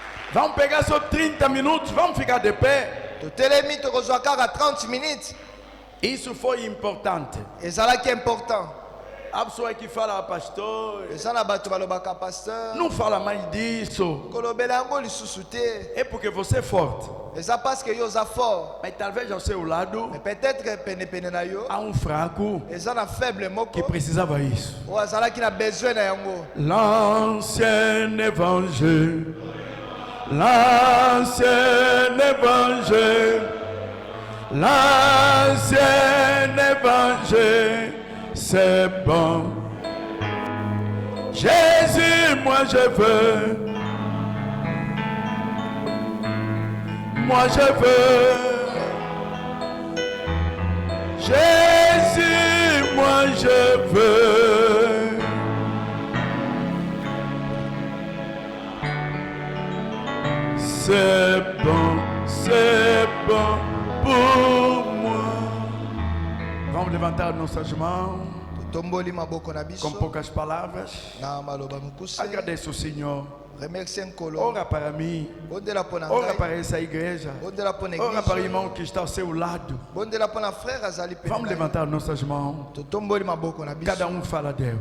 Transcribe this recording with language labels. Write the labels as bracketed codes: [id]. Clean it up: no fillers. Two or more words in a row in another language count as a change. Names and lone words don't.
[pt] Vamos pegar só 30 minutos, vamos ficar de pé. [ln] Totelemi tokozwaka 30 minutes. [pt] Isso foi importante. [ln] Ezalaki important. [pt] A pessoa que fala, pastor, [ln] Eza na bato balobaka pasteur. [pt] não fala mais disso. [ln] Kolobela yango lisusu te. [pt] É porque você é forte. [ln] Eza [fr] parce que [ln] yo oza fort. [pt] Mas talvez ao seu lado [fr] Mais peut-être que [ln] pene na yo. [pt] há um fraco [ln] Eza na faible [pt] que [ln] moko. [pt] precisava isso. [ln] O azalaki na besoin na yango. [fr] L'ancien évangile. L'ancien évangile. L'ancien évangile. C'est bon. Jésus, moi je veux. Moi je veux. Jésus, moi je veux. C'est bon pour moi. [pt] Vamos levantar nossas mãos [ln] Tomboli maboko na [pt] com [ln] biso. [pt] poucas palavras. [ln] Na maloba mukuse. [pt] Agradeço o Senhor. [ln] Remercie Nkolo. [pt] Ora para mim. [ln] Bondela pona [pt] Ora [ln] ngai. [pt] para essa igreja. [ln] Bondela pona [pt] Ora para o igreja. irmão que está ao seu lado. [ln] Bondela pona frère azali pena. [pt] Vamos levantar nossas mãos. [ln] Totomboli maboko na biso. [pt] Cada fala a Deus.